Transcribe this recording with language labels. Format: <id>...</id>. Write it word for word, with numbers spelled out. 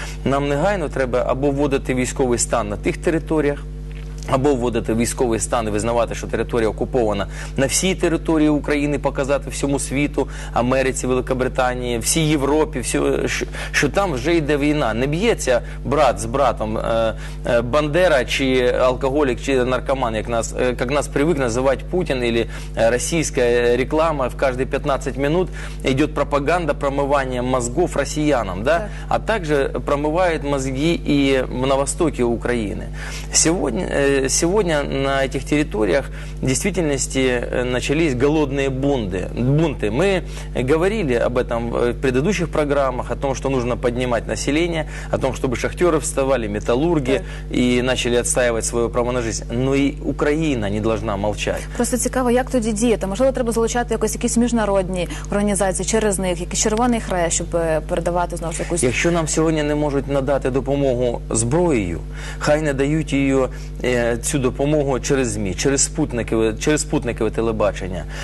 <uk>Нам негайно треба або вводити військовий стан на тих територіях, або вводити військовий стан і визнавати, що територія окупована на всій території України, показати всьому світу, Америці, Великобританії, всій Європі, всю- що, що там вже йде війна. Не б'ється брат з братом, е, е, Бандера чи алкоголік, чи наркоман, як нас, е, як нас привик називати Путін, или е, російська е, реклама, в кожні п'ятнадцять минут йде пропаганда промивання мозгов росіянам, да? Так.</uk> <ru>а также промывают мозги и на востоке Украины. Сегодня, э, сегодня на этих территориях в действительности э, начались голодные бунты. бунты. Мы говорили об этом в предыдущих программах, о том, что нужно поднимать население, о том, чтобы шахтеры вставали, металлурги и начали отстаивать свое право на жизнь. Но и Украина не должна молчать.</ru> <uk>Просто цікаво, як тоді діяти. Можливо, треба залучати якось якісь міжнародні організації через них, якийсь червоний хрест, щоб е, передавати знову ж якусь. Якщо нам сьогодні не можуть надати допомогу зброєю, хай не дають її е, цю допомогу через ЗМІ, через спутникове, через спутникове телебачення.</uk>